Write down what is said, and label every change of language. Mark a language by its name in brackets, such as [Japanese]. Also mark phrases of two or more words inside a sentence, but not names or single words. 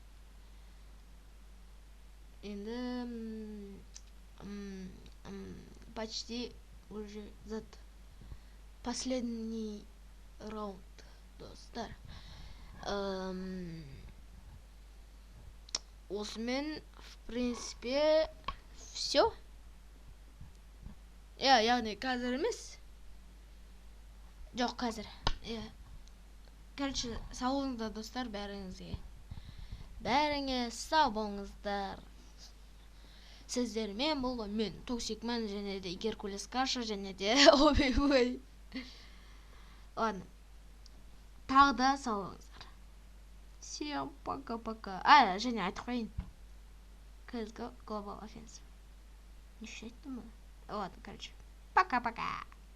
[Russian] Енді почти уже последний раунд, достар. [Kazakh] Осымен, [Russian] в принципе, все. [Kazakh] Яғни қазір емес. Жоқ, қазір. Короче, сау болыңыздар, достар, бәріңізге. Бәріңіз сау болыңыздар. Сіздермен болған мен Токсикман және де Геркулес Каша және де Оби-Уэй. Ладно. Тағы да сау болыңыздар. [Russian] Всем пока-пока. [Kazakh] Және айтып қойын. CSGO Global Offensive. Не айттым ба? [Russian] Ладно, короче. Пока-пока.